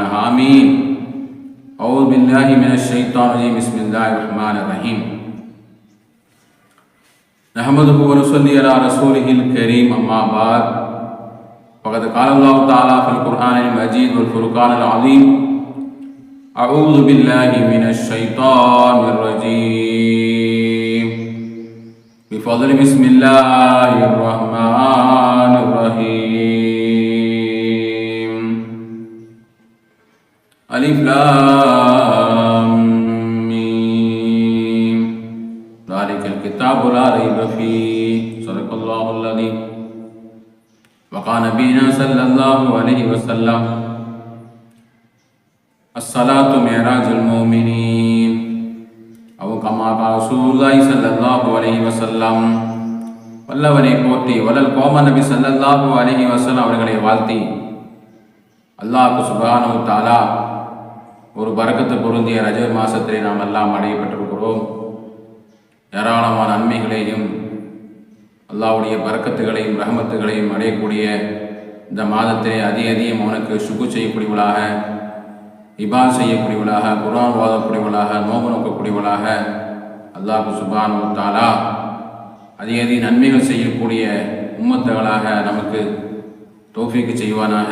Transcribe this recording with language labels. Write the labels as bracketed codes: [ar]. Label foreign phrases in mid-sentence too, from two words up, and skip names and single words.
[ar] آمين. أعوذ بالله من الشيطان الرجيم. بسم الله الرحمن الرحيم. نحمده ونصلي على رسوله الكريم. أما بعد. فقد قال الله تعالى في القرآن المجيد والفرقان العظيم. أعوذ بالله من الشيطان الرجيم. بفضل بسم الله الرحمن الرحيم. ألف لام ميم. ذلك الكتاب لا ريب فيه. صدق الله العظيم. وقال نبينا صلى الله عليه وسلم: الصلاة معراج المؤمنين. أو كما قال رسول الله صلى الله عليه وسلم. [ta] வல்லவனை போற்றி வல்லல் கோம நபி [ar] صلى الله عليه وسلم [ta] அவர்களை வாழ்த்தி, [ar] الله سبحانه وتعالى [ta] ஒரு பரக்கத்து பொருந்திய ரஜப் மாசத்திலே நாம் எல்லாம் அடையப்பட்டிருக்கிறோம். ஏராளமான நன்மைகளையும் அல்லாஹ்வுடைய பரக்கத்துகளையும் ரஹமத்துகளையும் அடையக்கூடிய இந்த மாதத்திலே அதிகம் அவனுக்கு சுகு செய்யக்கூடியவளாக, இபாத் செய்யக்கூடியவளாக, குர்ஆன் ஓதக்கூடியவளாக, நோன்பு நோக்கக்கூடியவளாக [ar] الله سبحانه وتعالى [ta] அதிக நன்மைகள் செய்யக்கூடிய உம்மத்துகளாக நமக்கு தௌஃபீக் செய்வானாக.